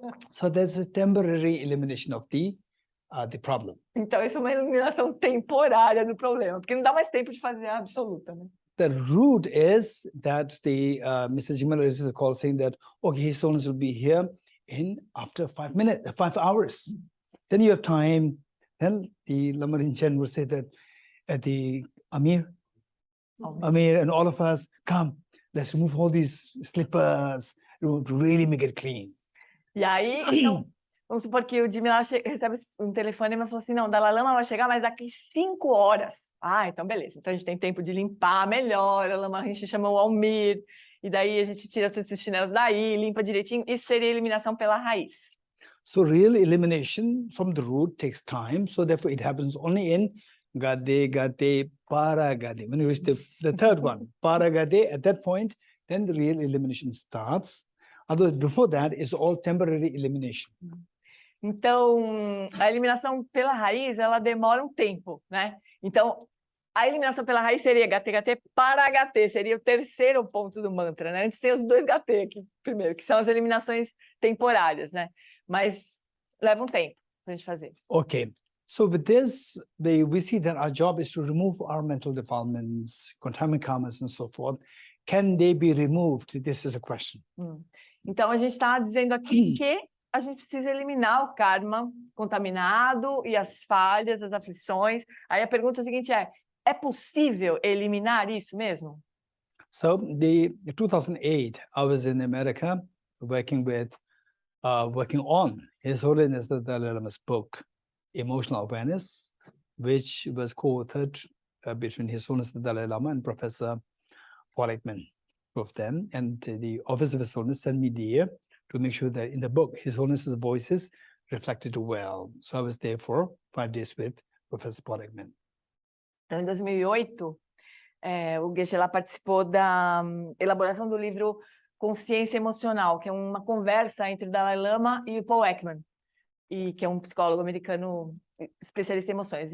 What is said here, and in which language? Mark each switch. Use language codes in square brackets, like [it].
[en] So that's a temporary elimination of the problem. [pt] Então, isso é uma eliminação temporária do problema, porque não dá mais tempo de fazer a absoluta, né? [en] The root is that the Mr. Jimila receives a call saying that, okay, His Holiness will be here after 5 hours. Then you have time. Then the Lama Rinchen will say that the Amir and all of us, come, let's remove all these slippers to really make it clean. [pt] E aí, então, vamos supor que o Jimila recebe um telefonema e fala assim: não, o Dalai Lama vai chegar, mas daqui 5 horas. Ah, então beleza. Então a gente tem tempo de limpar melhor. A Lama Rinchen chama o Almir, e daí a gente tira todos esses chinelos daí, limpa direitinho. Isso seria eliminação pela raiz. [en] So real elimination from the root takes time. So therefore it happens only in Gade, Gade, Paragade. When you reach the third one, Paragade, at that point, then the real elimination starts. Otherwise, before that, it's all temporary elimination. [pt] Então, a eliminação pela raiz, ela demora um tempo, né? Então, a eliminação pela raiz seria Gate para HT, seria o terceiro ponto do mantra, né? Antes tem os dois GT aqui primeiro, que são as eliminações temporárias, né? Mas leva um tempo para a gente fazer. [en] Okay. So with this, we see that our job is to remove our mental defilements, contaminant karmas, and so forth. Can they be removed? This is a question. [pt] Então, a gente está dizendo aqui que a gente precisa eliminar o karma contaminado e as falhas, as aflições. Aí a pergunta seguinte é possível eliminar isso mesmo? [en] So in 2008, I was in America working on His Holiness the Dalai Lama's book, Emotional Awareness, which was co-authored between His Holiness the Dalai Lama and Professor Paul Ekman, both of them. And the Office of His Holiness sent me there to make sure that in the book, His Holiness's voices reflected well. So I was there for 5 days with Professor Paul Ekman. [pt] Então, em 2008, o Geshe lá participou da elaboração do livro Consciência Emocional, que é uma conversa entre o Dalai Lama e o Paul Ekman, que é um psicólogo americano especialista em emoções.